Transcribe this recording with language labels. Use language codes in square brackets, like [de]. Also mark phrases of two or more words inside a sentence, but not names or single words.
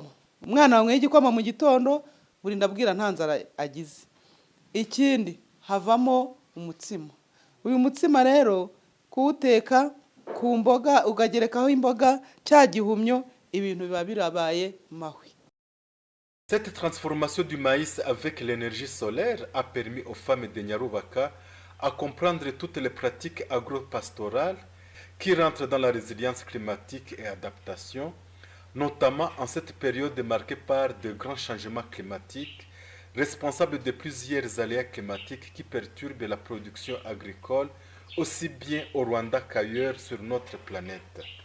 [rw] Umwana wanyweye igikoma mu gitondo burinda bwira nta nzara agize. Ikindi havamo umutsima. Uyu mutsima rero kuwuteka ku mboga ugagerekaho imboga cya gihumyo, ibintu biba birabaye mahwi. [fr] Cette transformation du maïs avec l'énergie solaire a permis aux femmes de Nyarubaka à comprendre toutes les pratiques agro-pastorales qui rentrent dans la résilience climatique et adaptation, notamment en cette période marquée par de grands changements climatiques, responsables de plusieurs aléas climatiques qui perturbent la production agricole aussi bien au Rwanda qu'ailleurs sur notre planète.